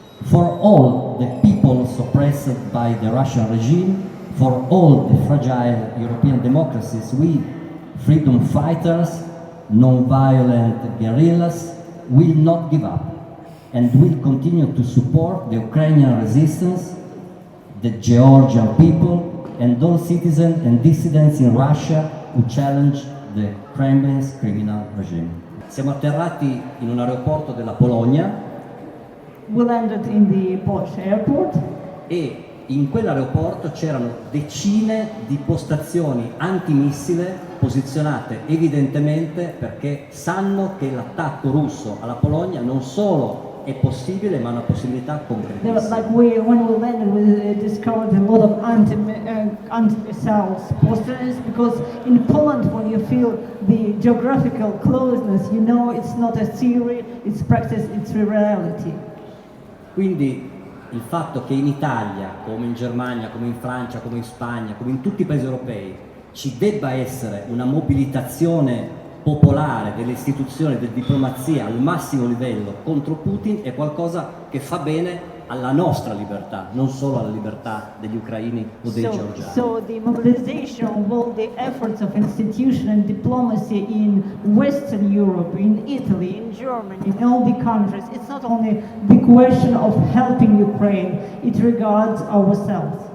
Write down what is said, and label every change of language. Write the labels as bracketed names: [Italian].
[English] For all the people suppressed by the Russian regime, for all the fragile European democracies, we, freedom fighters, non-violent guerrillas, will not give up and will continue to support the Ukrainian resistance, the Georgian people, and those citizens and dissidents in Russia who challenge the Kremlin's criminal regime. [Italian] Siamo atterrati in un aeroporto della Polonia. [English] We landed in the Polish airport. [Italian] E in quell'aeroporto c'erano decine di postazioni antimissile posizionate evidentemente perché sanno che l'attacco russo alla Polonia non solo è possibile ma è una possibilità concretissima. [English] When we landed, we discovered a lot of anti-missiles posters because in Poland, when you feel the geographical closeness, you know it's not a theory, it's practice, it's a reality. [Italian] Quindi il fatto che in Italia, come in Germania, come in Francia, come in Spagna, come in tutti i paesi europei, ci debba essere una mobilitazione popolare delle istituzioni, della diplomazia al massimo livello contro Putin è qualcosa che fa bene alla nostra libertà, non solo alla libertà degli ucraini o dei georgiani. [English] So the mobilization of all the efforts of institution and diplomacy in Western Europe, in Italy, in Germany, in all the countries, it's not only the question of helping Ukraine, it regards ourselves.